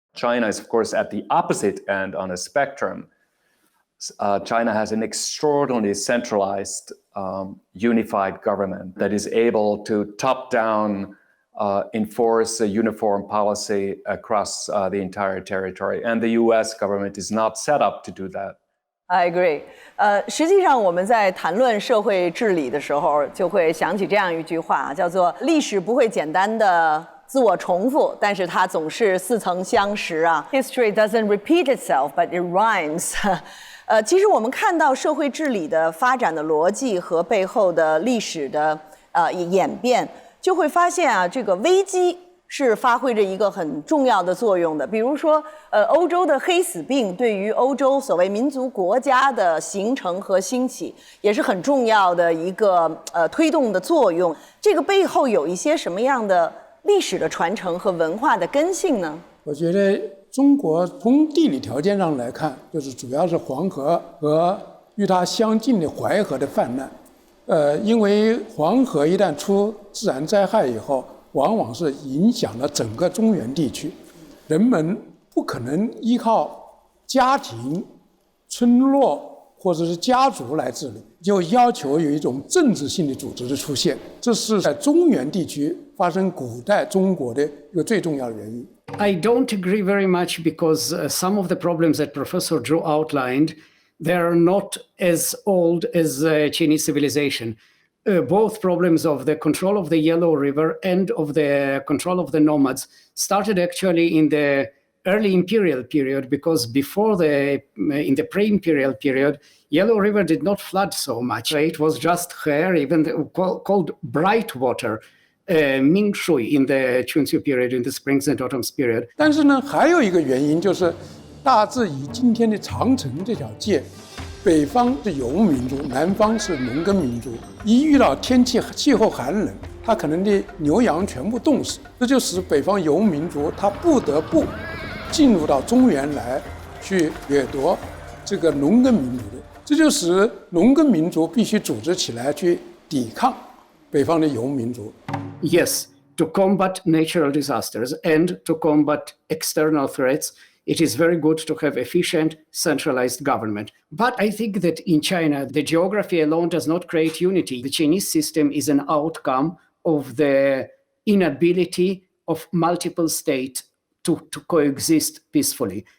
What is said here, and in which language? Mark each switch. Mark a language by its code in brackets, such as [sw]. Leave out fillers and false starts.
[en] China is, of course, at the opposite end on a spectrum. China has an extraordinarily centralized, unified government that is able to top-down enforce a uniform policy across the entire territory. And the US government is not set up to do that. I agree. [zh] 实际上我们在谈论社会治理的时候，就会想起这样一句话，叫做“历史不会简单的自我重复，但是它总是似曾相识啊。 [en] History doesn't repeat itself, but it rhymes 。 [zh] 其实我们看到社会治理的发展的逻辑和背后的历史的演变，就会发现啊，这个危机是发挥着一个很重要的作用的。比如说，欧洲的黑死病对于欧洲所谓民族国家的形成和兴起，也是很重要的一个推动的作用。这个背后有一些什么样的历史的传承和文化的根性呢？我觉得中国从地理条件上来看，就是主要是黄河和与它相近的淮河的泛滥。因为黄河一旦出自然灾害以后，往往是影响了整个中原地区，人们不可能依靠家庭、村落或者是家族来治理，就要求有一种政治性的组织的出现，这是在中原地区发生古代中国的一个最重要的原因。 [en] I don't agree very much because some of the problems that Professor Zhou outlined, they are not as old as Chinese civilization. Both problems of the control of the Yellow River and of the control of the nomads started actually in the early imperial period, because before in the pre-imperial period, Yellow River did not flood so much. It was just here, even called bright water, Ming Shui in the Chunqiu period, in the springs and autumns period. [zh] 但是呢，还有一个原因就是，大致以今天的长城这条界，北方是游牧民族，南方是农耕民族。一遇到气候寒冷，它可能的牛羊全部冻死，这就使北方游牧民族他不得不进入到中原来去掠夺这个农耕民族的，这就使农耕民族必须组织起来去抵抗北方的游牧民族。 [en] Yes, to combat natural disasters and to combat external threats, it is very good to have efficient, centralized government. But I think that in China, the geography alone does not create unity. The Chinese system is an outcome of the inability of multiple states to coexist peacefully.